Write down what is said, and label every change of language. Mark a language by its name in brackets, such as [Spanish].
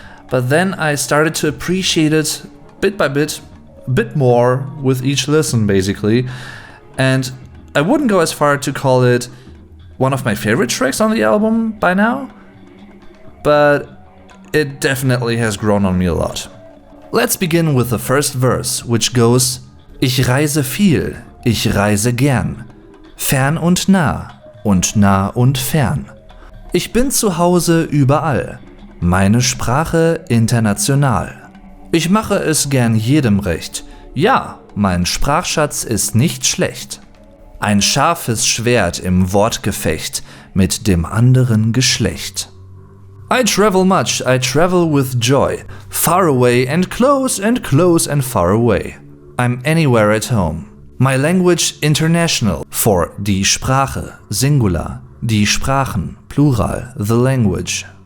[English] But then I started to appreciate it bit by bit, a bit more with each listen basically. And I wouldn't go as far to call it one of my favorite tracks on the album by now, but it definitely has grown on me a lot. Let's begin with the first verse, which goes: [German] Ich reise viel, ich reise gern, fern und nah und fern. Ich bin zu Hause überall, meine Sprache international. Ich mache es gern jedem recht, ja, mein Sprachschatz ist nicht schlecht. Ein scharfes Schwert im Wortgefecht mit dem anderen Geschlecht. [English] I travel much, I travel with joy, far away and close and close and far away. I'm anywhere at home. My language international, for die Sprache, Singular, die Sprachen, Plural, the language.